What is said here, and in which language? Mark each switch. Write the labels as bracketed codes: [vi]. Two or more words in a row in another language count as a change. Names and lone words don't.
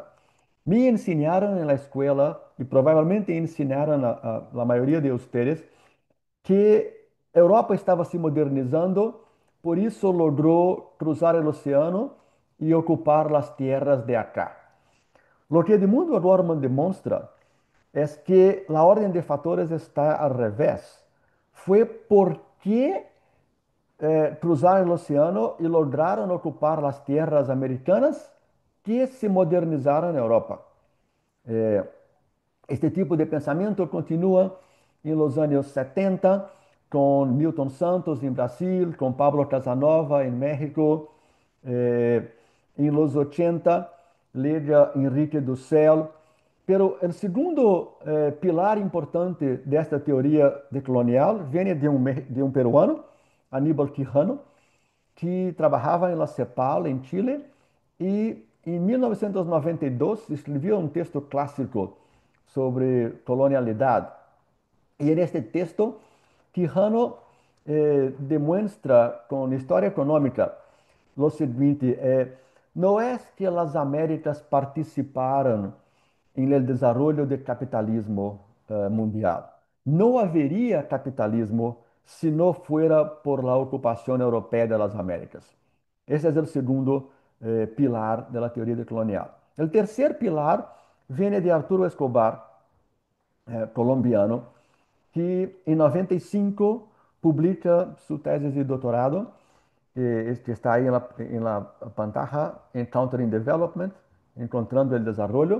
[es] Me enseñaron en la escuela y probablemente enseñaron a la mayoría de ustedes que Europa [pt] estava se modernizando, por isso logrou cruzar o oceano e ocupar as terras de [es] acá. Lo que Edmundo O'Gorman demonstra es que la orden de factores está al revés. Fue porque [pt] cruzaram o oceano e lograram ocupar as terras americanas que se modernizaram na Europa. Este tipo de pensamento continua em los anos 70 com Milton Santos em Brasil, com Pablo Casanova em México, em los 80 Liga Henrique Dussel. Pero o segundo pilar importante desta teoria decolonial vem de um peruano, Aníbal Quijano, que trabalhava em La Cepal, em Chile, e em 1992 escreveu um texto clássico sobre colonialidade. E neste texto, Quijano demonstra com história econômica o seguinte: não é que as Américas participaram em [es] el desarrollo [pt] do capitalismo mundial. Não haveria capitalismo se não [es] fuera por la [pt] ocupação europeia das Américas. Esse é o segundo pilar da teoria colonial. O terceiro pilar vem de Arturo Escobar, colombiano, que em 95 publica sua tese de doutorado, que está aí na pantalla, [en] Encountering Development, [es] Encontrando el Desarrollo.